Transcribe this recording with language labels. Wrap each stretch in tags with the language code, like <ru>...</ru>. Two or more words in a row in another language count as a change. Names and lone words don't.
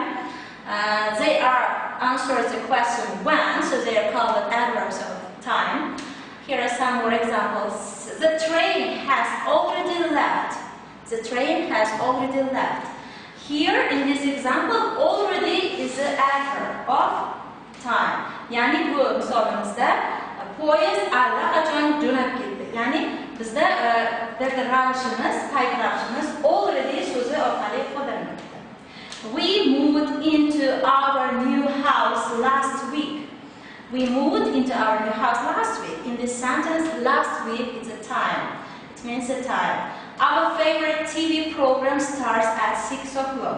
<en>They are answers the question when, so they are called adverbs of time. Here are some more examples. The train has already left. The train has already left. Here in this example, already is the adverb of time.</en> <uz>Yani bu misolimizda poyezd allaqachon jo'nab ketdi. Ya'ni bizda ravishimiz, payt ravishimiz already so'zi orqali ifodalanadi.</uz> <en>We moved into our new house last week. We moved into our new house last week. In this sentence, last week is a time. It means a time. Our favorite TV program starts at 6 o'clock.</en>